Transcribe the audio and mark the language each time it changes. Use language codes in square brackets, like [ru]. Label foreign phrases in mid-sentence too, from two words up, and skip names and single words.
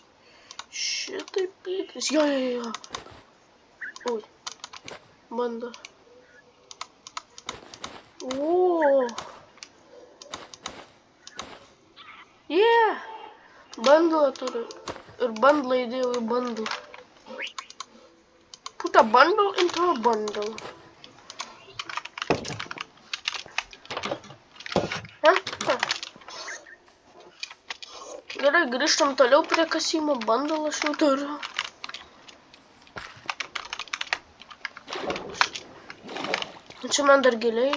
[lt] Šitaip pyktis. Jo. Ui. Bando. O. Yeah. Bundle turiu. Ir bundle įdėjau į bundle. [en] Put a bundle into a bundle. [lt] Gerai, grįžtam toliau prie kasimo. Bundle aš jau turiu. Čia man dar giliai.